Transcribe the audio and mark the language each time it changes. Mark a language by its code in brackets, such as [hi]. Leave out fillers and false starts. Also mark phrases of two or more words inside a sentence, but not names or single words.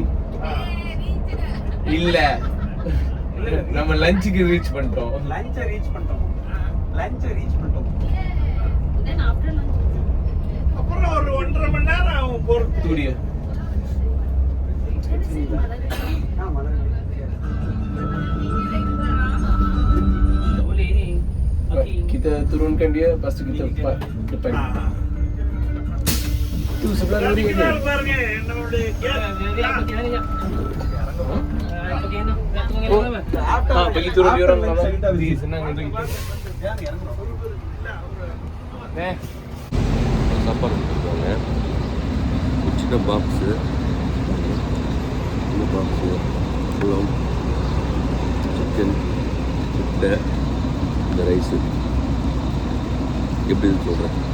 [ta] இல்ல நம்ம லஞ்சுக்கு ரீச் பண்ணிட்டோம். லஞ்சை ரீச் பண்ணிட்டோம். அப்புறம் ஒரு 1.5 மணி நேரம் ஆகும் போறது. [en] Studio. [ms] Tak boleh ni. [en] Parking. [ms] Kita turunkan dia, lepas tu kita park depan. Tu sebelah lori ni. [ta] பாருங்க நம்மளுடைய [ms] Dia pergi mana jap? Pergi mana? Nak turun yang mana? Pergi turun dia orang dalam. Di senang untuk kita. [ta] சாப்பாடு கொடுத்துருக்காங்க. ஒரு சின்ன பாக்ஸு, புலம், சிக்கன், முட்டை, இந்த ரைஸு எப்படின்னு சொல்கிறேன்.